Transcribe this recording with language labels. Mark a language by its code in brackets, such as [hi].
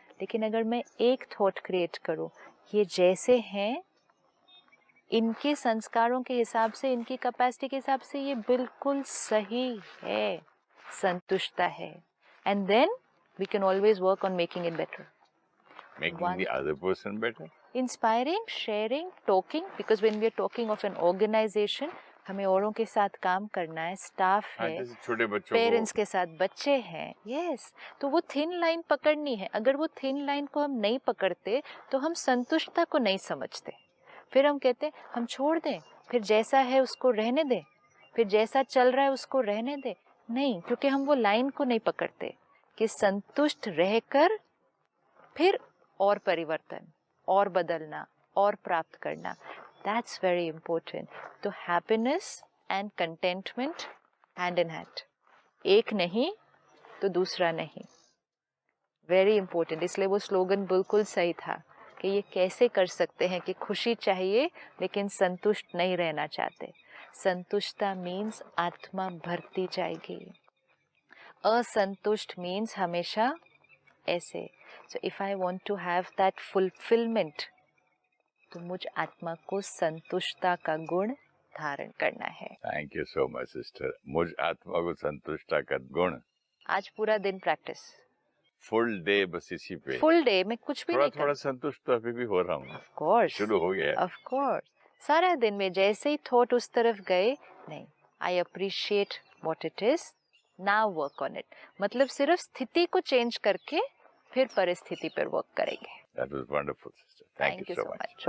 [hi] लेकिन अगर मैं एक थॉट क्रिएट करूं, ये जैसे हैं, इनके संस्कारों के हिसाब से, इनकी कैपेसिटी के हिसाब से ये बिल्कुल सही है, संतुष्टता है. [en] And then we can always work on making it better. Making the other person better. Inspiring, sharing, talking, because when we are talking of an organization, [hi] हमें औरों के साथ काम करना है, स्टाफ है, जैसे छोटे बच्चों पेरेंट्स के साथ बच्चे हैं. यस, तो वो थिन लाइन पकड़नी है. अगर वो थिन लाइन को हम नहीं पकड़ते तो हम संतुष्टता को नहीं समझते. फिर हम कहते हैं हम छोड़ दें, फिर जैसा है उसको रहने दें, फिर जैसा चल रहा है उसको रहने दें. नहीं, क्योंकि हम वो लाइन को नहीं पकड़ते कि संतुष्ट रहकर फिर और परिवर्तन, और बदलना, और प्राप्त करना. [en] That's very important. तो happiness and contentment hand in hand. [hi] एक नहीं तो दूसरा नहीं. [en] Very important. [hi] इसलिए वो स्लोगन बिल्कुल सही था कि ये कैसे कर सकते हैं कि खुशी चाहिए लेकिन संतुष्ट नहीं रहना चाहते. संतुष्टता मीन्स आत्मा भरती जाएगी. असंतुष्ट मीन्स हमेशा ऐसे. [en] So if I want to have that fulfillment, [hi] तो मुझ आत्मा को संतुष्टता का गुण धारण करना है. [en] Thank you so much, sister. [hi] मुझ आत्मा को संतुष्टता का गुण. आज पूरा दिन प्रैक्टिस. फुल डे बस इसी पे. फुल डे में कुछ भी नहीं करना. थोड़ा संतुष्ट तो अभी भी हो रहा हूँ. [en] Of course. [hi] शुरू हो गया. [en] Of course. [hi] सारा दिन में जैसे ही थॉट उस तरफ गए, नहीं, [en] I appreciate what it is. Now work on it. [hi] मतलब सिर्फ स्थिति को चेंज करके फिर परिस्थिति पर वर्क करेंगे. [en] That was wonderful, sister. Thank you so much.